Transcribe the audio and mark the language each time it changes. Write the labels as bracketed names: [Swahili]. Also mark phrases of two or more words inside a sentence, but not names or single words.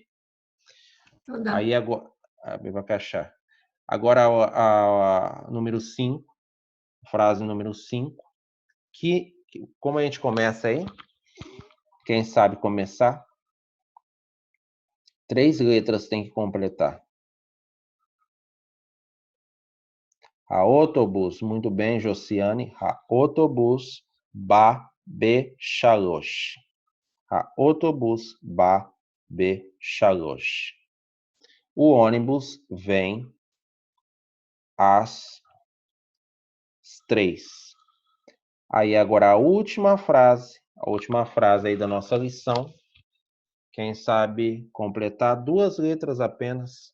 [Portuguese] Aí agora, agora a número 5, frase número 5, que como a gente começa aí? Quem sabe começar? 3 letras tem que completar. Autobus, muito bem, Josiane. [Hebrew] אוטובוס בא בשלוש. אוטובוס בא בשלוש. [Portuguese] O ônibus vem às 3. Aí agora a última frase aí da nossa lição. Quem sabe completar 2 letras apenas?